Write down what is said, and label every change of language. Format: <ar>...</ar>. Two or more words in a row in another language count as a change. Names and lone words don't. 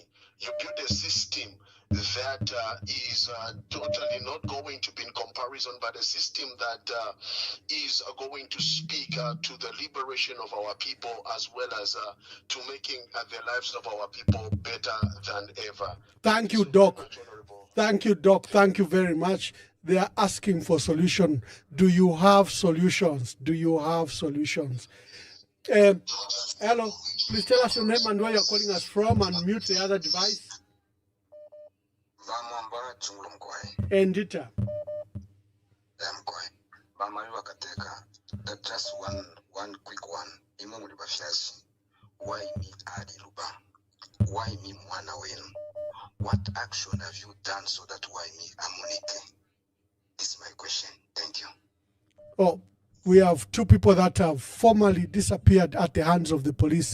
<en>You build a system that is totally not going to be in comparison, but a system that is going to speak to the liberation of our people, as well as to making the lives of our people better than ever. Thank you, Doc. Thank you, Doc. Thank you very much. They are asking for solution. Do you have solutions? Do you have solutions? Hello, please tell us your name and where you're calling us from, and mute the other device. Endita. Chishala Kateka. Just one quick one. Why me Adi Luba? Why me</en> <bem>Mwana Wenu?</bem> <en>What action have you done so that why me Amonike? This is my question. Thank you. Oh, we have two people that have formally disappeared at the hands of the police.</en>